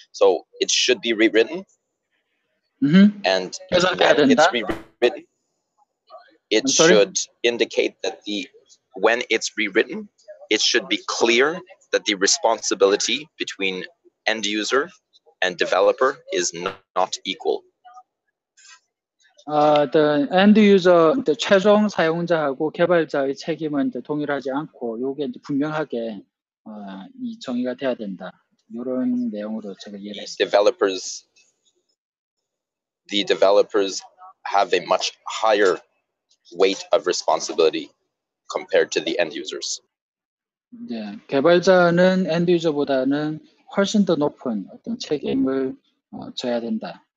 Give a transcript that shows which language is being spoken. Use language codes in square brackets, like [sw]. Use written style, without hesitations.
[en] So it should be rewritten, and when it's rewritten, it should indicate that when it's rewritten, it should be clear that the responsibility between end user and developer is not equal. The end user, the [ko] 최종 사용자하고 개발자의 책임은 이제 동일하지 않고, 요게 이제 분명하게 이 정의가 돼야 된다. 이런 내용으로 제가 이해를 했습니다. [en] The developers have a much higher weight of responsibility compared to the end users. [ko] 네, 개발자는 end user보다는 훨씬 더 높은 어떤 책임을 져야 된다.